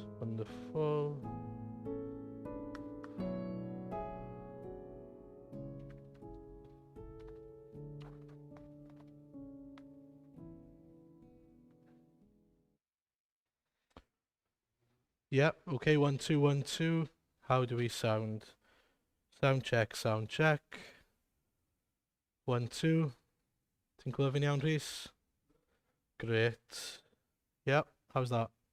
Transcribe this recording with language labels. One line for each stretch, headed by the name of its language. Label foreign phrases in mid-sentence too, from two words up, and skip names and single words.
English: Wonderful. Yep, okay, 1 2 1 2. How do we sound? Sound check, sound check. 1 2.
Welsh: Ti'n clywed fi'n iawn, Rhys?
English: Great. Yep, how's that?